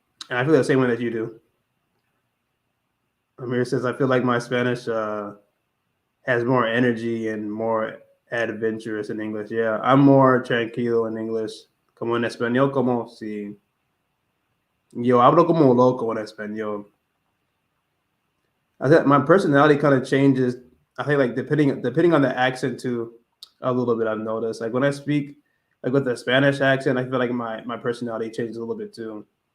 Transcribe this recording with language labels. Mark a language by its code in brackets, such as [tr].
[en] And I feel the same way that you do. Amir says, I feel like my Spanish has more energy and more adventurous in English. Yeah, I'm more tranquilo in English. [es] Como en español, como si yo hablo como loco en español. [en] I think my personality kind of changes. I think like depending on the accent too, a little bit. I've noticed like when I speak like with the Spanish accent, I feel like my personality changes a little bit too.